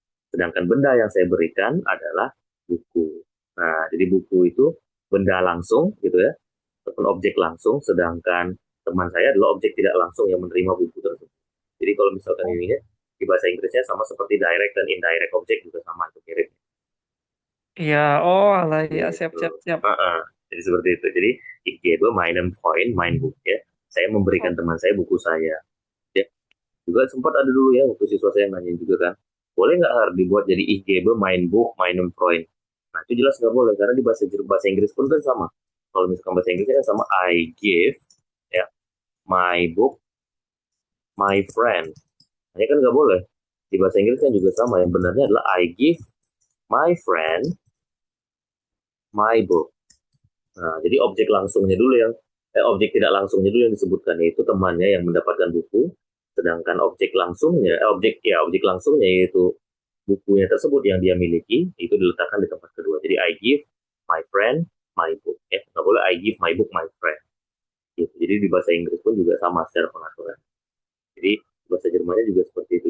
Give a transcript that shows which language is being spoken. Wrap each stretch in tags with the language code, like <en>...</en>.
<id>Sedangkan benda yang saya berikan adalah buku. Nah, jadi buku itu benda langsung, gitu ya, ataupun objek langsung, sedangkan teman saya adalah objek tidak langsung yang menerima buku tersebut. Jadi kalau misalkan ini ya, di bahasa Inggrisnya sama seperti direct dan indirect object juga sama itu mirip. Iya, oh alah ya, siap Gitu. siap siap. Jadi seperti itu.</id> <de>Jadi ich gebe meinem Freund mein Buch ya.</de> <id>Saya memberikan teman saya buku saya. Ya. Juga sempat ada dulu ya waktu siswa saya nanya juga kan, boleh nggak harus dibuat jadi</id> <de>ich gebe mein Buch meinem Freund.</de> <id>Nah itu jelas nggak boleh karena di bahasa Inggris pun kan sama. Kalau misalkan bahasa Inggrisnya kan sama</id> <en>I give ya my book my friend.</en> <id>Ini kan nggak boleh. Di bahasa Inggris kan juga sama. Yang benarnya adalah</id> <en>I give my friend my book.</en> <id>Nah, jadi objek langsungnya dulu yang objek tidak langsungnya dulu yang disebutkan yaitu temannya yang mendapatkan buku, sedangkan objek langsungnya objek langsungnya yaitu bukunya tersebut yang dia miliki itu diletakkan di tempat kedua.</id> <en>Jadi I give my friend my book.</en> <id>Ya, nggak boleh</id> <en>I give my book my friend.</en> <id>Gitu. Jadi di bahasa Inggris pun juga sama secara pengaturan. Jadi bahasa Jermannya juga seperti itu.</id>